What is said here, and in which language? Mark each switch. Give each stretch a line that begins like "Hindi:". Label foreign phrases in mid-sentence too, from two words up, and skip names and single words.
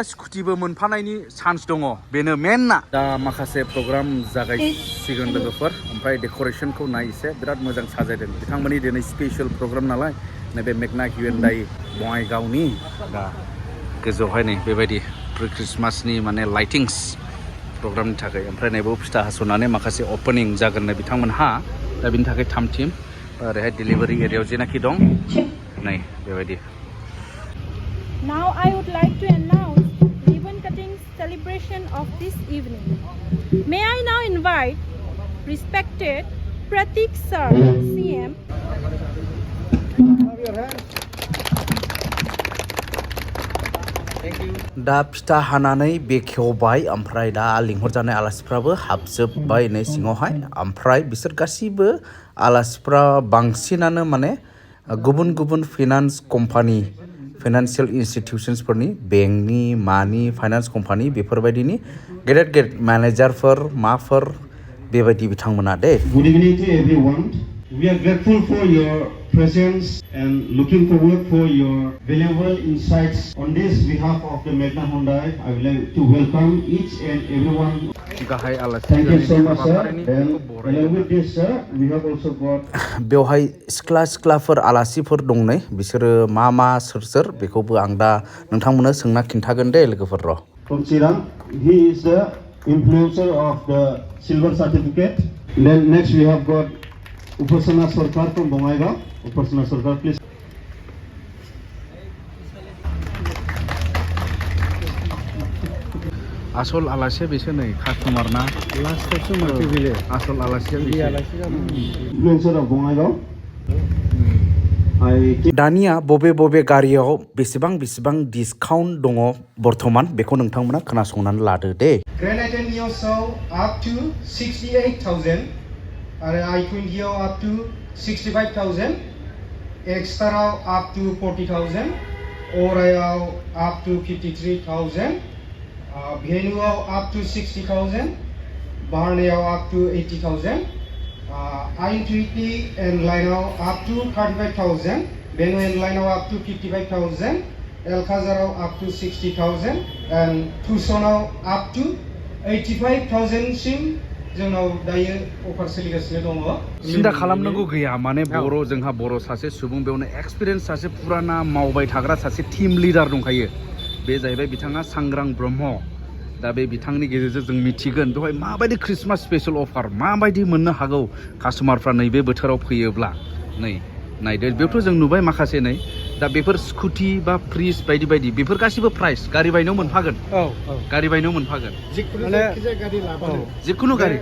Bodo: स्कुटिबो मोनफानायनि चान्स दङ बेनो मेन ना दा माखासे प्रग्राम जागायसिगोन लोगोफोर ओमफ्राय डेक'रेशनखौ नाय एसे बिराद मोजां साजायदों बिथांमोननि दिनै
English: special program
Bodo: नालाय नैबे मेगना हिउन्डाइ बङाइगावनि दा गोजौआवहाय नै बेबायदि प्रि क्रिसमासनि माने लाइटिंस प्रग्रामनि थाखाय ओमफ्राय नैबेयाव फिथा हास'नानै माखासे अपेनिं जागोननो बिथांमोनहा दा बिनि थाखाय थाम थिम ओरैहाय डिलिभारि एरियायाव जेनाखि दं नै बेबायदि
English: Now I would like to announce ribbon cutting celebration of this evening. May I now invite respected Pratik Sir, CM.
Bodo: दा फिथा हानानै बेखेवबाय ओमफ्राय दा लिंहरजानाय आलासिफ्राबो हाबजोबबाय नै सिङावहाय ओमफ्राय बिसोर गासिबो आलासिफ्रा बांसिनानो माने गुबुन
English: finance company financial
Bodo: इन्स्टिटिउसन्सफोरनि बेंकनि मानि
English: finance company
Bodo: बेफोरबायदिनि गेदेर मेनेजारफोर बेबायदि बिथांमोना दे
English: Good evening to everyone. We are grateful for your presence and looking forward for your valuable insights. On this behalf of the Magna Hyundai, I would like to welcome each and everyone.
Bodo: गाहाय आलासि
English: Thank you so much, sir.
Bodo: हाबाफारिनि
English: Then,
Bodo: बेखौ
English: along
Bodo: बरायदों
English: with this, sir, we have also got
Bodo: बेवहाय सिख्लाफोर आलासिफोर दं नै बिसोरो मा सोर बेखौबो आं दा नोंथांमोननो सोंना खिन्थागोन दे लोगोफोर र'
English: from Chirang. He is the influencer of the silver certificate. Then next we have got Upasana Sarkar from Bongaigaon. Upasana Sarkar, please.
Bodo: आसल आलासिया बेसो नै कास्टमार ना आसल आलासिया
English: Influencer of Bongaigaon.
Bodo: दानिया बबे गारियाव बेसेबां डिसकाउन्ट दङ बर्थमान बेखौ नोंथांमोना खोनासंनानै लादो दे
English: Grand Item Neosau up to 68,000. I-20 up to 65,000. Extra up to 40,000. Oreo up to 53,000. Venue up to 60,000. Barneo up to 80,000. I-20 and Lino up to 35,000. Venue and Lino up to 55,000. El Khazaro up to 60,000. And Tucson up to 85,000
Bodo: सिम जोंनाव दायो अफार सोलिगासिनो दङ सिन्था खालामनांगौ गैया माने जोंहा बर' सासे सुबुं बेयावनो एक्सपिरियेन्स सासे पुराना मावबाय थाग्रा सासे
English: team leader
Bodo: दंखायो बे जाहैबाय बिथाङा सांग्रां ब्रह्म दा बे बिथांनि गेजेरजों जों मिथिगोन बेवहाय माबायदि
English: Christmas special offer
Bodo: माबायदि मोननो हागौ कास्टमारफ्रा नैबे बोथोराव फैयोब्ला नै नायदो बेयावथ' जों नुबाय माखासे नै दा बेफोर स्कुटि बा फ्रिज बायदि बेफोर गासिबो प्राइस गारि बायनायाव मोनफागोन गारि बायनायाव मोनफागोन जिखुनु गारि